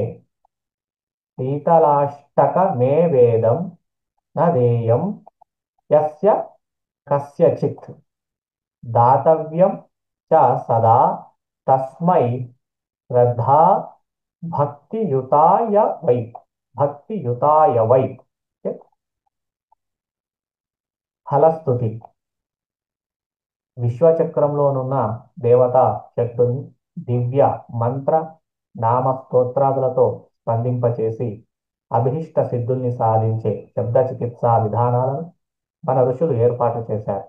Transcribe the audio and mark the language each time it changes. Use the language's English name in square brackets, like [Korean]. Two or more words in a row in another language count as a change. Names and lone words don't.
[Sanskrit] शीतलाष्टकमे वेदं न देयं यस्य कस्यचित् दातव्यं च सदा तस्मै श्रद्धा भक्तियुताय वै भक्तियुताय वै ఫలస్తుతి [Telugu] విశ్వచక్రంలోనున్న దేవతా శక్తుని దివ్య మంత్ర నామ స్తోత్రాదులతో స్పందింపచేసి అభిష్ట సిద్ధుల్ని సాధించే శబ్ద చికిత్సా విధానాలను మన ఋషులు ఏర్పాటు చేశారు.